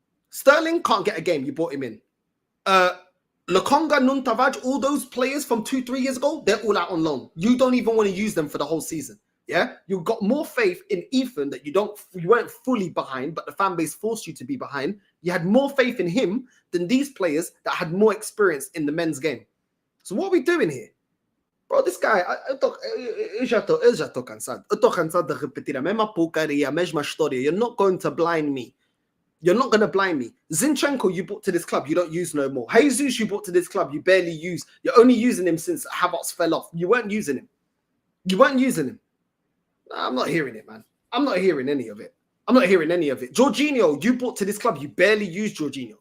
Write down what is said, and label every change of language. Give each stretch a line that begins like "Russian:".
English: Sterling can't get a game. You brought him in. Lokonga, Nuntavaj, all those players from 2-3 years ago, they're all out on loan. You don't even want to use them for the whole season. Yeah, you've got more faith in Ethan that you weren't fully behind, but the fan base forced you to be behind. You had more faith in him than these players that had more experience in the men's game. So what are we doing here? Bro, this guy,
Portuguese: eu já tô cansado. Eu tô cansado de repetir a mesma porcaria, a mesma história.
English: You're not going to blind me. You're not going to blind me. Zinchenko, you brought to this club, you don't use no more. Jesus, you brought to this club, you barely use. You're only using him since Havertz fell off. You weren't using him. You weren't using him. Nah, I'm not hearing it, man. I'm not hearing any of it. I'm not hearing any of it. Jorginho, you brought to this club, you barely use Jorginho.